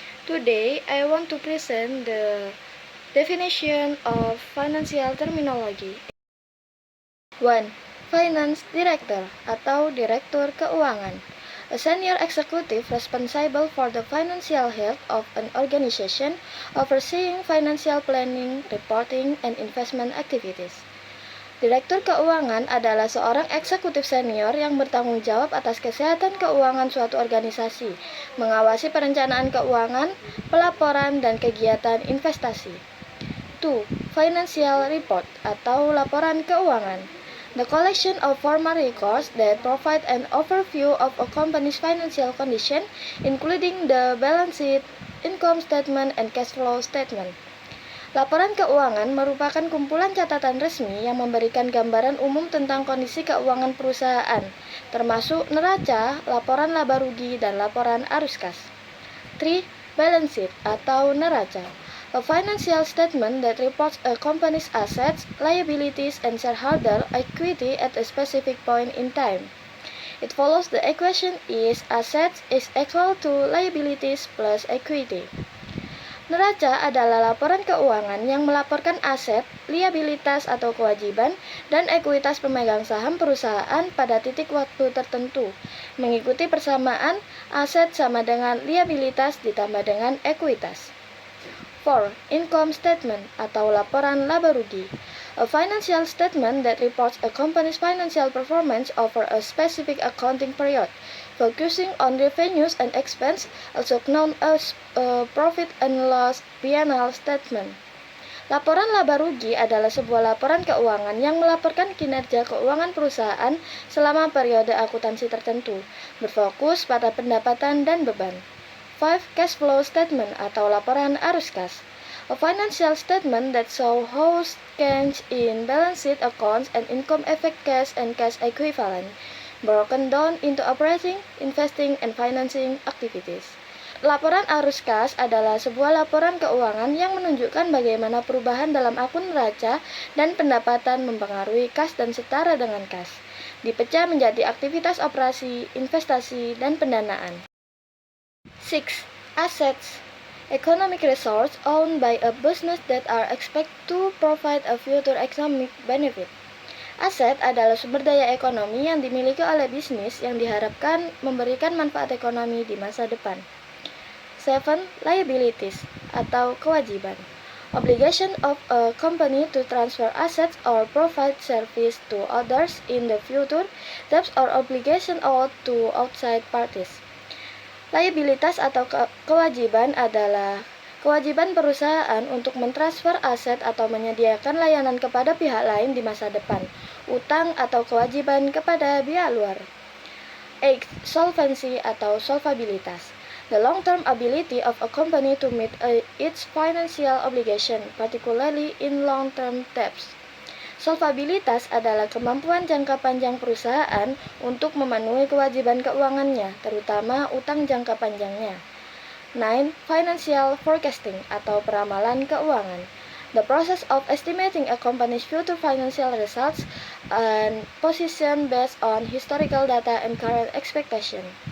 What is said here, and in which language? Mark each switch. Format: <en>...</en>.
<en>Today I want to present the definition of financial terminology. 1. Finance Director</en> <id>atau Direktur Keuangan,</id> <en>a senior executive responsible for the financial health of an organization, overseeing financial planning, reporting, and investment activities.</en> <id>Direktur keuangan adalah seorang eksekutif senior yang bertanggung jawab atas kesehatan keuangan suatu organisasi, mengawasi perencanaan keuangan, pelaporan, dan kegiatan investasi.</id> <en>2. Financial Report</en> <id>atau Laporan Keuangan,</id> <en>the collection of formal records that provide an overview of a company's financial condition, including the balance sheet, income statement, and cash flow statement.</en> <id>Laporan keuangan merupakan kumpulan catatan resmi yang memberikan gambaran umum tentang kondisi keuangan perusahaan, termasuk neraca, laporan laba rugi, dan laporan arus kas. 3.</id> <en>Balance sheet</en> <id>atau neraca,</id> <en>a financial statement that reports a company's assets, liabilities, and shareholder equity at a specific point in time. It follows the equation is assets is equal to liabilities plus equity.</en> <id>Neraca adalah laporan keuangan yang melaporkan aset, liabilitas atau kewajiban, dan ekuitas pemegang saham perusahaan pada titik waktu tertentu, mengikuti persamaan aset sama dengan liabilitas ditambah dengan ekuitas.</id> <en>4. Income statement</en> <id>atau laporan laba rugi,</id> <en>a financial statement that reports a company's financial performance over a specific accounting period, focusing on revenues and expense, also known as profit and loss P&L statement.</en> <id>Laporan laba rugi adalah sebuah laporan keuangan yang melaporkan kinerja keuangan perusahaan selama periode akuntansi tertentu, berfokus pada pendapatan dan beban. 5.</id> <en>Cash flow statement</en> <id>atau laporan arus kas,</id> <en>a financial statement that shows how change in balance sheet accounts and income affect cash and cash equivalent, broken down into operating, investing, and financing activities.</en> <id>Laporan arus kas adalah sebuah laporan keuangan yang menunjukkan bagaimana perubahan dalam akun neraca dan pendapatan mempengaruhi kas dan setara dengan kas, dipecah menjadi aktivitas operasi, investasi, dan pendanaan.</id> <en>6. Assets, economic resources owned by a business that are expected to provide a future economic benefit.</en> <id>Aset adalah sumber daya ekonomi yang dimiliki oleh bisnis yang diharapkan memberikan manfaat ekonomi di masa depan.</id> <en>7. Liabilities</en> <id>atau kewajiban,</id> <en>obligation of a company to transfer assets or provide service to others in the future, debts or obligation owed to outside parties.</en> <id>Liabilitas atau kewajiban adalah kewajiban perusahaan untuk mentransfer aset atau menyediakan layanan kepada pihak lain di masa depan, utang atau kewajiban kepada pihak luar. 8.</id> <en>Solvency</en> <id>atau solvabilitas,</id> <en>the long-term ability of a company to meet its financial obligation, particularly in long-term debts.</en> <id>Solvabilitas adalah kemampuan jangka panjang perusahaan untuk memenuhi kewajiban keuangannya, terutama utang jangka panjangnya.</id> <en>9. Financial forecasting</en> <id>atau peramalan keuangan,</id> <en>the process of estimating a company's future financial results and position based on historical data and current expectation.</en>